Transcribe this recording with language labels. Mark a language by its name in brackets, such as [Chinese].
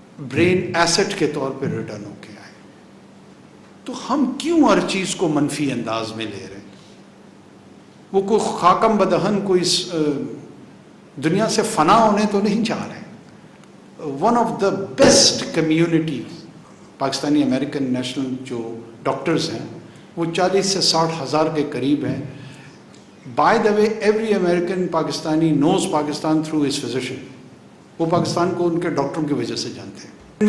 [Urdu] Brain asset کے طور پہ ریٹرن ہو کے آئے۔ تو ہم کیوں ہر چیز کو منفی انداز میں لے رہے ہیں؟ وہ کوئی خاکم بدہن کوئی دنیا سے فنا ہونے تو نہیں چاہ رہے۔ [English] one of the best communities, [Urdu] Pakistani American national جو ڈاکٹرز ہیں وہ 40 سے 60 ہزار کے قریب ہیں۔ [English] By the way, every American Pakistani knows Pakistan through his physician. [Urdu] وہ پاکستان کو ان کے ڈاکٹروں کی وجہ سے جانتے ہیں.